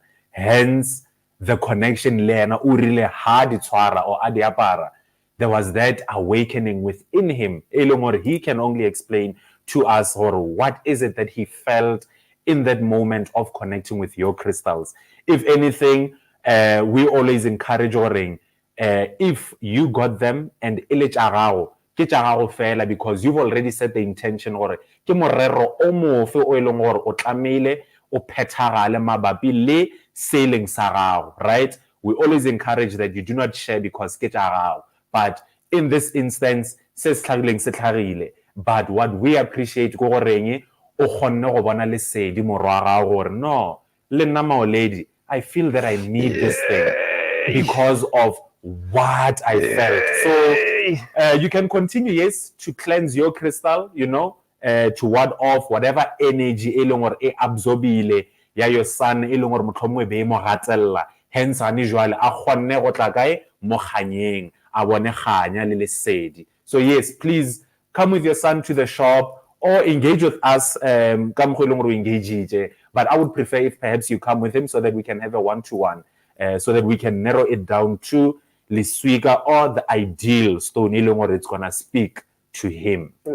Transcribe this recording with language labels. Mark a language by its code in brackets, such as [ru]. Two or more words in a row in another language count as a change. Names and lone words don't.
[en] Hence, the connection there was that awakening within him. He can only explain to us, or what is it that he felt in that moment of connecting with your crystals. If anything, we always encourage if you got them and [nso] ile tša gago ke tša gago fela, [en] because you've already set the intention [nso] gore ke morero o mofe o e leng gore o tlamehile o phethagale mabapi le sailing sa gago, [en] right? We always encourage that you do not share because [nso] ke tša gago. [en] But in this instance, [nso] se tlhagileng se tlhagile. [en] But what we appreciate [nso] go goreng o kgonne go bona lesedi morwa ga gore no, le nna Maoledi, [en] I feel that I need this thing because of what I felt. So you can continue, yes, to cleanse your crystal, you know, to ward off whatever energy [nso] e leng gore e absorbile ya [en] your son [nso] e leng gore motlhomongwe be mo gatella. Hence ane jwale a kgonne go tla kae mo kganyeng a bone kganya le lesedi. [en] So yes, please come with your son to the shop or engage with us. But I would prefer if perhaps you come with him so that we can have a one-to-one, so that we can narrow it down to Liswiga or the ideal stone or it's gonna speak to him.